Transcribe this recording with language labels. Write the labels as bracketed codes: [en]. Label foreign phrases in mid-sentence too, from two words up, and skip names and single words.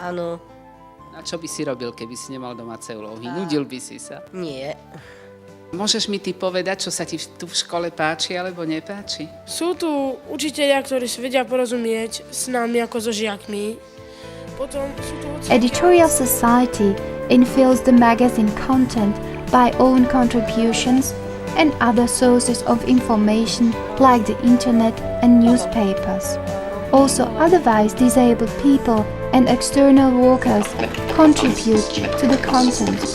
[sk] Áno. A čo by si robil, keby si nemal domáce úlohy? Nudil by si sa? Nie. Môžeš mi ty povedať, čo sa ti tu v škole páči alebo nepáči? Sú tu učitelia, ktorí si vedia porozumieť s nami ako so žiakmi. Potom sú tu [en] Editorial Society infills the magazine content by own contributions and other sources of information like the internet and newspapers. Also, otherwise disabled people and external workers contribute to the content.